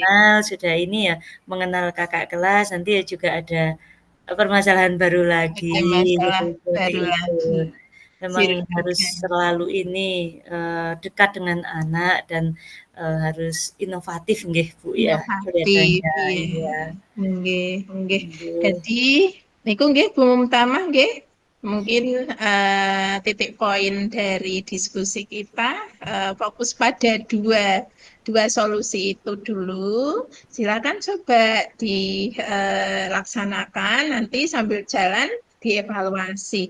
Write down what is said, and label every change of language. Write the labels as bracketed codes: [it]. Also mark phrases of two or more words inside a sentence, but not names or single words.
[id] kenal, sudah ini ya, mengenal kakak kelas, nanti ya juga ada, permasalahan baru lagi, Ada gitu, masalah seperti baru itu. lagi. Memang harus Silakan. selalu ini, dekat dengan anak dan, harus inovatif nggih, Bu, ya, Inovatif, kelihatannya, iya. iya. [jv] Nggih, nggih. Nggih, Jadi, niku nggih Bu Mumtama nggih. [id] Mungkin titik poin dari diskusi kita fokus pada dua solusi itu dulu. Silakan coba dilaksanakan nanti sambil jalan dievaluasi.